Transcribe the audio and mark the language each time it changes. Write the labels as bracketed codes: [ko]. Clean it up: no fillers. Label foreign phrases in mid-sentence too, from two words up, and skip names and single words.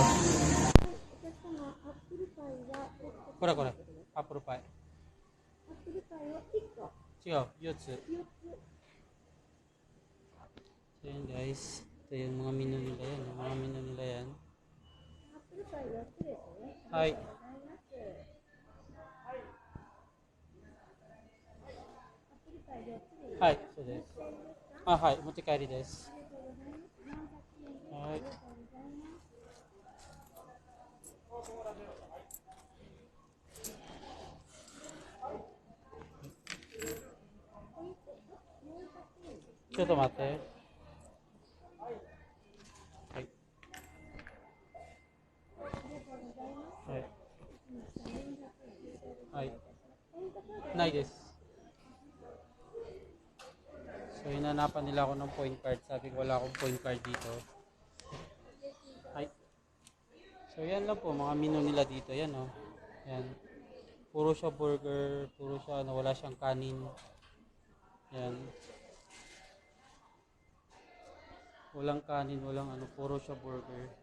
[ja] アップルパイはこらこら、アップルパイ。アップルパイを1個違う、4つ。 4つ [tl] So yan guys, ito yung mga menu nila yan. Yung mga menu nila yan. [ja] アップルパイ4つですね。はい。ありがとうございます。アップルパイ4つでいいですか？はい、そうです。あ、はい、持って帰りです。ありがとうございます。400円です。はいありがとうございます。ちょっと待って。はい。はい。はい。ないです。 [tl] So, hinanapan nila ako ng point card. Sabi ko wala akong point card dito. Ay. So, yan lang po. Mga menu nila dito. Yan o. Yan. Puro siya burger. Puro siya ano. Wala siyang kanin. Yan. Walang kanin. Walang ano. Puro siya burger.